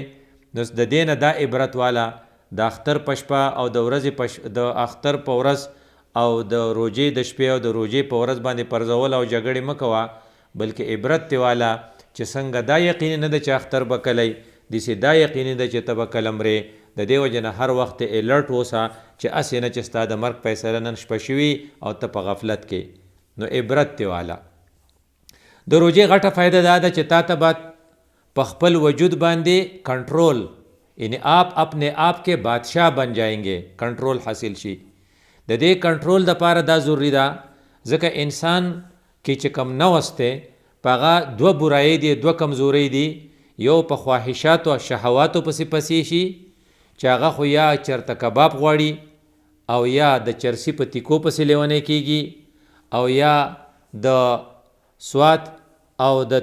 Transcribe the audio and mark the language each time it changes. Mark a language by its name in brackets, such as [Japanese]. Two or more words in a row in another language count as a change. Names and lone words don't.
[Pashto] نو د دې نه دا عبرت والا د اختر په شپه او د ورځې د اختر په ورځ او د روژې د شپې او د روژې په ورځ باندې پرځول او جګړې مه کوه، بلکې عبرت دی والا چې څنګه دا یقیني نه ده چې اختر به کلی داسې دا یقیني ده چې ته به کله مرې. د دې وجې نه هر وخت الرټ اوسه چې هسې نه چې ستا د مرګ فیصله نن شپه شوي او ته په غفلت کې. نو عبرت دی والا. د روژې غټه فایده دا ده چې تا ته به په خپل وجود باندې کنټرول، [Urdu] یعنی آپ اپنے آپ کے بادشاہ بن جائیں گے، [Pashto] کنټرول حاصل شي. د دې کنټرول دپاره دا ضروري ده ځکه انسان کې چې کم نوس دی په هغه دوه برایۍ دي، دوه کمزورۍ دي. یو په خواهشاتو او شهواتو پسې شي چې هغه خو یا چرته کباب غواړي او یا د چرسی په تیکو پسې لیونی کیږي او یا د سوات او